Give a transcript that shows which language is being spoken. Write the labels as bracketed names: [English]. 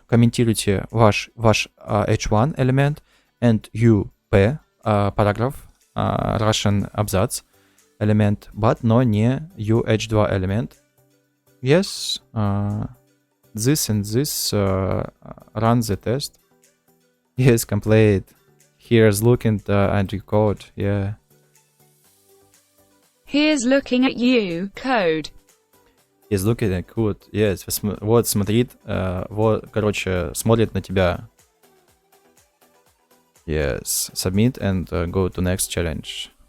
[Russian] Комментируйте ваш H1 элемент [English] and you P [Russian] параграф Russian абзац элемент, but, но не [English] you H2 [Russian] элемент. [English] Yes, this and this run the test. Yes, complete. Here's looking at your code. Yeah. Here's looking at you code. He's looking at code. Yes. [Russian] Вот смотрит, вот, короче, смотрит на тебя. [English] Yes. Submit and go to next challenge.